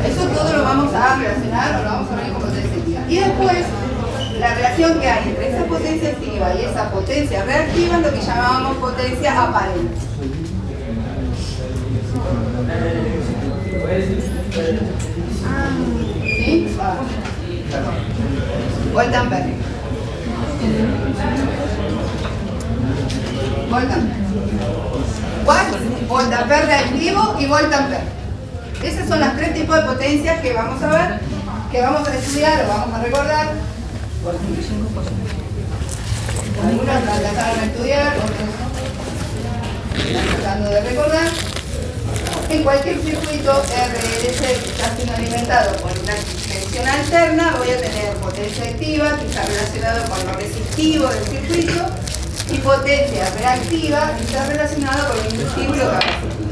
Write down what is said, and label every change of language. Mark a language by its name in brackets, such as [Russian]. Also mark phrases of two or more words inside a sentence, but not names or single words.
[Spanish] Eso todo lo vamos a relacionar o lo vamos a ver con potencia activa. Y después, la relación que hay entre esa potencia activa y esa potencia reactiva es lo que llamábamos potencia aparente. ¿Sí? Volt-Ampere. Volt-Ampere. Volt-Ampere reactivo y Volt-Ampere. Esas son las tres tipos de potencias que vamos a ver, que vamos a estudiar o vamos a recordar. Algunos la alcanzaron a estudiar, otros están tratando de recordar. En cualquier circuito RLC que está siendo alimentado por una tensión alterna, voy a tener potencia activa, que está relacionado con lo resistivo del circuito, y potencia reactiva, que está relacionado con lo inductivo y lo capacitivo.